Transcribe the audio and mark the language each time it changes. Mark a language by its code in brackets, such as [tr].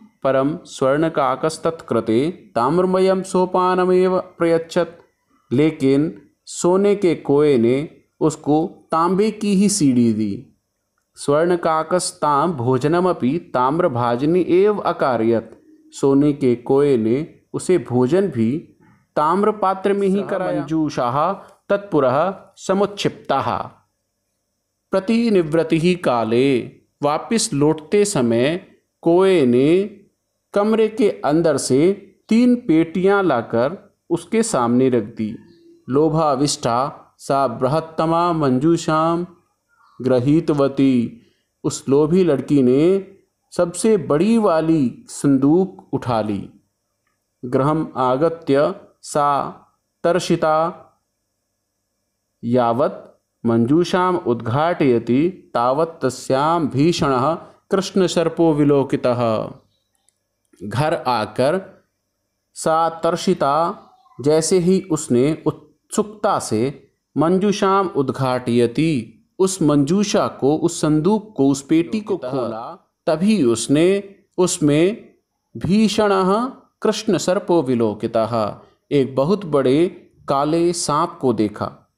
[sa] परम स्वर्णकाकस्तत्कृते ताम्रमयम सोपानमेव प्रयच्छत, [hi] लेकिन सोने के कोए ने उसको तांबे की ही सीढ़ी दी। [sa] स्वर्णकाकस्ताम भोजनमपि ताम्रभाजनी एव अकारयत, [hi] सोने के कोए ने उसे भोजन भी ताम्र पात्र में ही कराया। [sa] मंजूषाः तत्पुरः समुच्छिप्ताः। प्रतिनिवृत्तिः काले, [hi] वापिस लौटते समय कोए ने कमरे के अंदर से 3 पेटियां लाकर उसके सामने रख दी। [sa] लोभाविष्टा सा बृहत्तमा मंजूषाम गृहीतवती, [hi] उस लोभी लड़की ने सबसे बड़ी वाली संदूक उठा ली। [sa] गृहम् आगत्य सा तर्षिता यावत् मंजूषाम उद्घाटयति तावत् तस्यां भीषणः कृष्णसर्पो विलोकितः। [hi] घर आकर [sa] सा तर्षिता, [hi] जैसे ही उसने उत्सुकता से [sa] मंजूषाम उद्घाटयति, [hi] उस मंजूषा को, उस संदूक को, उस पेटी को खोला, तभी उसने उसमें [sa] भीषणः कृष्ण सर्पो विलोकितः, [hi] एक बहुत बड़े काले सांप को देखा।